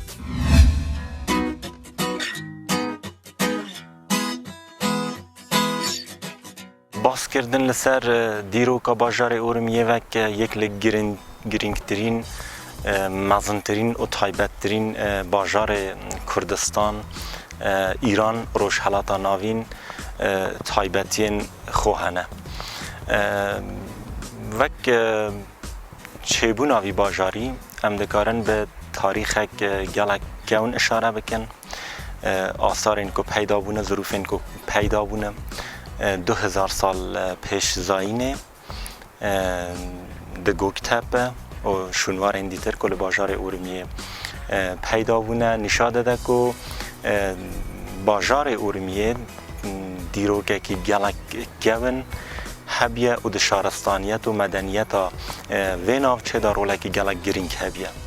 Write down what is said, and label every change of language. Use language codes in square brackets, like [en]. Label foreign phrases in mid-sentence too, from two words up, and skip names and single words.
[ku] باسکردن لەسەر دیرۆکە باژارێ ئۆرمیێڤەک یەک لە گرنگترین مەزنترین و تایبەتترین باژارێ کوردستان ئیران ڕۆژهەڵاتە ناوین تایبەتیên خۆ hene. Vek çêbûna vî bajarî em dikarin bi tarîxek gelek gewin işare bikin. Asarên ku peyda bûne, zirûfên ku peyda bûne 2000 sal pêş zayînê di Göktepe û şûnwarên dîtir ku li bajarê Urmiyê peyda bûne nîşa dide ku bajarê Urmiyê dîrokekî gelek gewin hebiye û di şaristaniyet û medeniyeta vê navçê da rolekî gelek girîng hebiye.